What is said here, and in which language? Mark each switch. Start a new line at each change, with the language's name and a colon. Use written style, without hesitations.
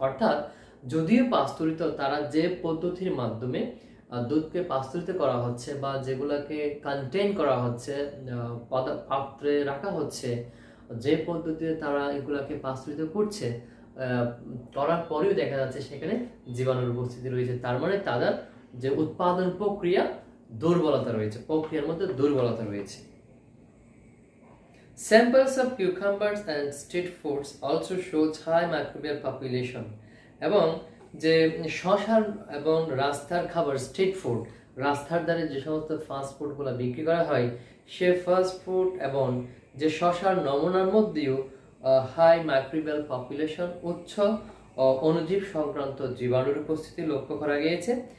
Bangla: অর্থাৎ যদিও পাস্তুরিত, তারা যে পদ্ধতির মাধ্যমে দুধকে পাস্তুরিত করা হচ্ছে বা যেগুলোকে কন্টেইন করা হচ্ছে, পাত্রে রাখা হচ্ছে, যে পদ্ধতিতে তারা এগুলাকে পাস্তুরিত করছে, করার পরেও দেখা যাচ্ছে সেখানে জীবাণুর উপস্থিতি রয়েছে। তার মানে তাদের যে উৎপাদন দুর্বলতা রয়েছে, প্রক্রিয়ার মধ্যে দুর্বলতা রয়েছে।
English: Samples of cucumbers and street foods also shows high microbial population.
Bangla: এবং যে শশার এবং রাস্তার খাবার, স্ট্রিট ফুড, রাস্তার ধারে যে সমস্ত ফাস্ট ফুডগুলো বিক্রি করা হয়, সে ফাস্ট ফুড এবং যে শশার নমুনার মধ্যেও হাই মাইক্রোবিয়াল পপুলেশন, উচ্চ অণুজীব সংক্রান্ত জীবাণুর উপস্থিতি লক্ষ্য করা গিয়েছে।